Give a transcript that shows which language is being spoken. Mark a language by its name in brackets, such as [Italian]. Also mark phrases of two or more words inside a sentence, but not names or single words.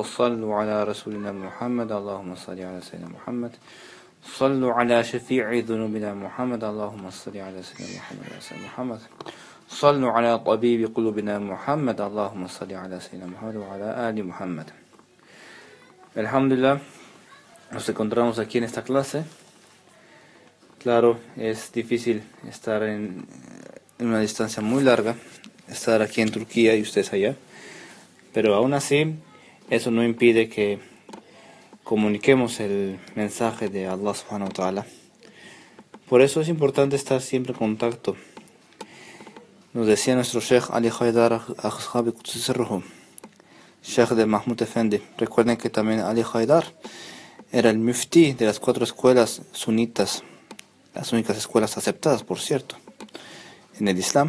[Arabic] صلوا على رسولنا محمد. اللهم صل على سيدنا محمد. صلوا على شفيع ذنوبنا محمد. اللهم صل على سيدنا محمد وعلى سيدنا محمد. صلوا على طبيب قلوبنا محمد. اللهم صل على سيدنا محمد وعلى آل محمد. [Spanish] Alhamdulillah, nos encontramos aquí en esta clase. Claro, es difícil estar en una distancia muy larga, estar aquí en Turquía y ustedes allá, pero aún así, eso no impide que comuniquemos el mensaje de [Arabic] الله سبحانه وتعالى. [Spanish] Por eso es importante estar siempre en contacto. Nos decía nuestro Sheikh Ali Haidar Ashabi Qudsi, Sheikh de Mahmud Efendi. Recuerden que también Ali Haidar era el mufti de las 4 escuelas sunitas, las únicas escuelas aceptadas, por cierto, en el Islam.